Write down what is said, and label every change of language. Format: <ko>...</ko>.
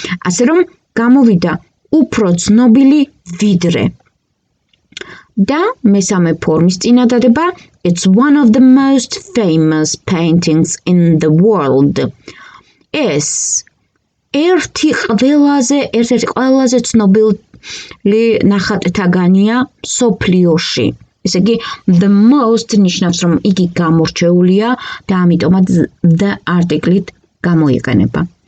<ka>ასე რომ გამოვიდა უფრო ცნობილი ვიდრე. და მესამე ფორმის წინადადება</ka> <en>it's one of the most famous paintings in the world.</en> <ka>ეს ერთ-ერთი ყველაზე ცნობილი ნახატთაგანია სოფლიოში. ესე იგი the most ნიშნავს რომ იგი გამორჩეულია და ამიტომაც the article-ით გამოიყენება.</ka>